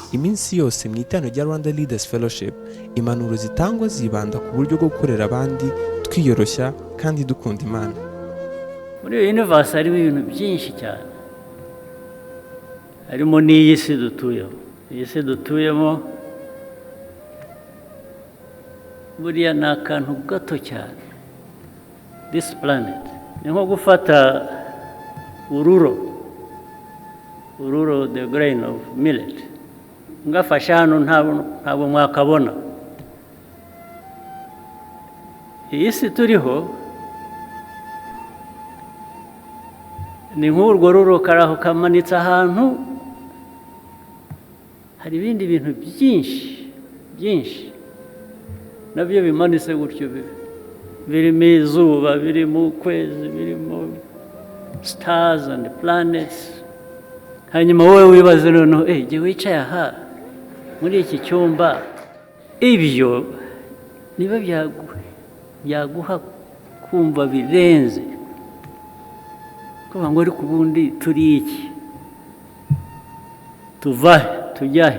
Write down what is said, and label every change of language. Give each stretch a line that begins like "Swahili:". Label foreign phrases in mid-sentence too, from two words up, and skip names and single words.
Kinyarwanda: Iminsi yose mu iteraniro rya Rwanda Leaders Fellowship, impanuro zitangwa zibanda ku buryo bwo gukorera abandi, twiyoroshya kandi dukunda Imana. Muri iyo universe harimo ibintu byinshi cyane, harimo n'iyi si dutuyemo. Iyi si dutuyemo buriya ni akantu gato cyane.
English: This planet
Kinyarwanda: ni nko gufata ururo,
English: the grain of millet,
Kinyarwanda: ngafasha hano ntabwo mwakabona. Iyi si turiho ni nk'urwo ruro karaho kamanitse ahantu, hari ibindi bintu byinshi nabyo bimanitse gutyo, birimo izuba, birimo ukwezi, birimo
English: stars and planets.
Kinyarwanda: Hanyuma wowe wibaze noneho jye wicaye aha muri iki cyumba, ibyo niba byaguha kumva birenze kuvuga ngo ariko ubundi turi iki, tuvahe tujyahe?